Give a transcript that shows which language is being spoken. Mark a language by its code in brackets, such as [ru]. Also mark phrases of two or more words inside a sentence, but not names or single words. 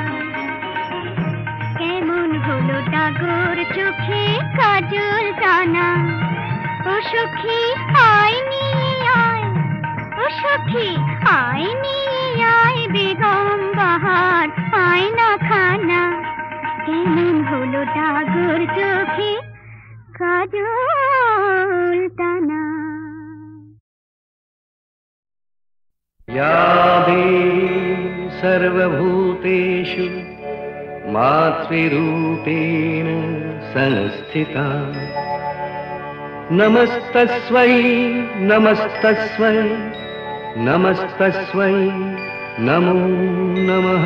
[bn] কেমন হলো ডাগর চোখে কাজল টানা ও সখী আয় নিয়ে আয় ও সখী আয় নিয়ে আয় বেগম বাহার আয় না খানা কেমন হলো ডাগর চোখে কাজল টানা [sa] या देवी सर्वभूतेषु मातृरूपेण संस्थिता नमस्तस्मै नमस्तस्मै नमस्तस्मै नमो नमः